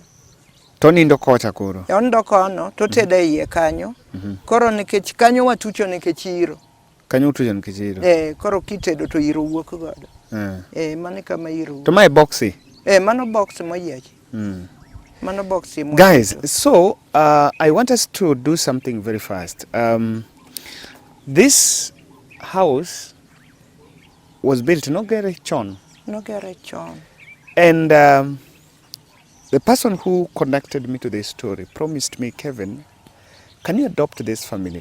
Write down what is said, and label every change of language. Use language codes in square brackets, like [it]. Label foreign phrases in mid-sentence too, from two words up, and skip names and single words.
[luo] To nindo kocha koro? Onindo kono to tede iye kanyo. Koro nikech kanyo watucho nikech iro. Kanyo utucho nikech iro? Koro kitedo to iro wuok godo. Mane kama iro. To mae boxi? Mano box moyiech. Mano box moyiech. [en] Guys, so I want us to do something very fast. This house was built Nogere Chon. Nogere Chon. And the person who conducted me to this story promised me, Kevin, can you adopt this family?